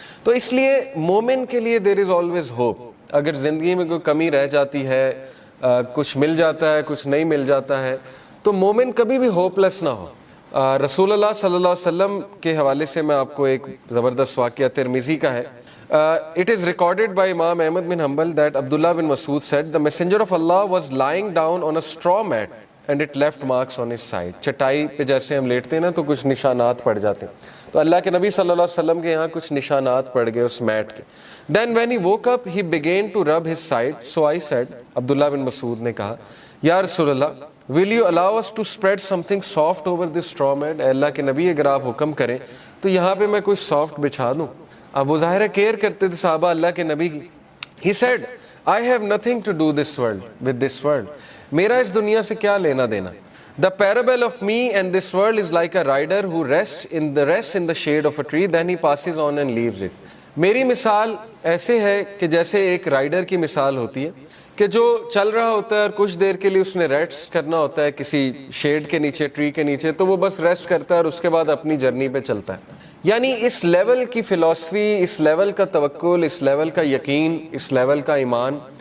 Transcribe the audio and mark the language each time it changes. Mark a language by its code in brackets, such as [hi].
[ur] تو اس لیے مومن کے لیے [en] There is always hope. [ur] اگر زندگی میں کوئی کمی رہ جاتی ہے, کچھ مل جاتا ہے, کچھ نہیں مل جاتا ہے, تو مومن کبھی بھی ہوپ لیس نہ ہو. رسول اللہ صلی اللہ علیہ وسلم کے حوالے سے میں آپ کو ایک زبردست واقعہ ترمذی کا ہے. [en] It is recorded by Imam Ahmad bin Hanbal that Abdullah bin Mas'ud said, the messenger of Allah was lying down on a straw mat and it left marks on his side. [ur] چٹائی پہ جیسے ہم لیٹتے ہیں نا تو کچھ نشانات پڑ جاتے ہیں, تو اللہ کے نبی صلی اللہ علیہ وسلم کے یہاں کچھ نشانات پڑ گئے اس میٹ کے. [en] Then when he woke up, he began to rub his side. So I said, [ur] عبداللہ بن مسعود نے کہا, [en] یا رسول اللہ, will you allow us to spread something soft over this straw mat? [ur] اے اللہ کے نبی اگر آپ حکم کریں تو یہاں پہ میں کوئی سافٹ بچھا دوں. اب وہ ظاہر کیئر کرتے تھے صحابہ اللہ کے نبی کی. [en] He said, I have nothing to do with this world. [ur] میرا اس دنیا سے کیا لینا دینا. [en] The parable of me and this world is like a rider who rests in the shade of a tree, then he passes on and leaves it. [ur] میری مثال ایسے ہے کہ جیسے ایک رائڈر کی مثال ہوتی ہے کہ جو چل رہا ہوتا ہے اور کچھ دیر کے لیے اس نے ریسٹ کرنا ہوتا ہے کسی شیڈ کے نیچے, ٹری کے نیچے, تو وہ بس ریسٹ کرتا ہے اور اس کے بعد اپنی جرنی پہ چلتا ہے. یعنی اس لیول کی فلسفی, اس لیول کا توکل, اس لیول کا یقین, اس لیول کا ایمان.